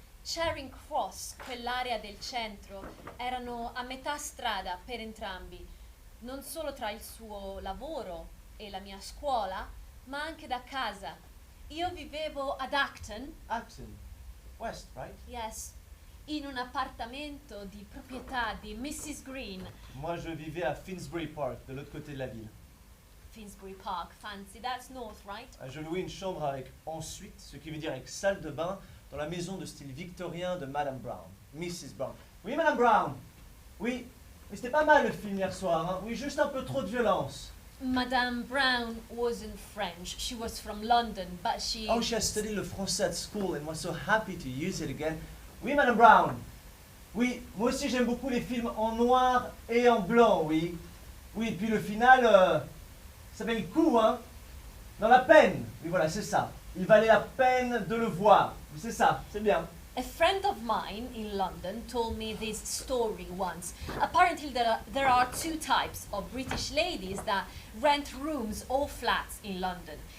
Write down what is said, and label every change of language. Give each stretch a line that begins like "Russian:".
Italian: Charing Cross, quell'area del centro, erano a metà strada per entrambi, non solo tra il suo lavoro e la mia scuola, ma anche da casa. Io vivevo ad Acton.
English: Acton. West, right? Yes.
Italian: In un appartamento di proprietà di Mrs. Green.
French: Moi, je vivais à Finsbury Park, de l'autre côté de la ville.
English: Finsbury Park, fancy. That's north, right?
French: Je louais une chambre avec ensuite, ce qui veut dire avec salle de bain, dans la maison de style victorien de Madame Brown. Mrs. Brown. Oui, Madame Brown. Oui. Mais c'était pas mal le film hier soir, hein? Oui, juste un peu trop de violence.
English: Madame Brown wasn't French. She was from London, but she... Oh, she has studied
French: le français
English: at school and was so happy to use it again.
French: Oui, Madame Brown. Oui, moi aussi j'aime beaucoup les films en noir et en blanc, oui. Oui, et puis le final, ça valait le coup, hein. Dans la peine. Oui, voilà, c'est ça. Il valait la peine de le voir. C'est ça, c'est bien.
English: A friend of mine in London told me this story once. Apparently there are two types of British ladies that rent rooms or flats in London.